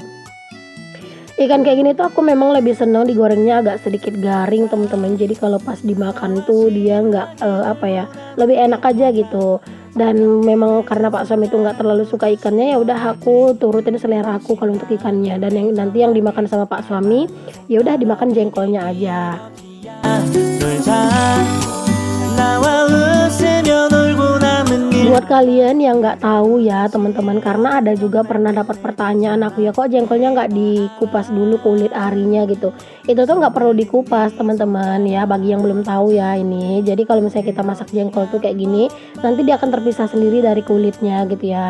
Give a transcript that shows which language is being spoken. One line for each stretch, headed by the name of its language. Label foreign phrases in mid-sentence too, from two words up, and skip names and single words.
Indonesian: Ikan kayak gini tuh aku memang lebih seneng digorengnya agak sedikit garing teman-teman. Jadi kalau pas dimakan tuh dia nggak lebih enak aja gitu. Dan memang karena Pak Suami itu nggak terlalu suka ikannya, ya udah aku turutin selera aku kalau untuk ikannya. Dan yang nanti yang dimakan sama Pak Suami, ya udah dimakan jengkolnya aja.
Korean: 놀자 나와 웃으며 놀고 남은 일
Indonesian: Buat kalian yang nggak tahu ya teman-teman, karena ada juga pernah dapat pertanyaan aku ya, kok jengkolnya nggak dikupas dulu kulit arinya gitu. Itu tuh nggak perlu dikupas teman-teman ya, bagi yang belum tahu ya ini. Jadi kalau misalnya kita masak jengkol tuh kayak gini, nanti dia akan terpisah sendiri dari kulitnya gitu ya.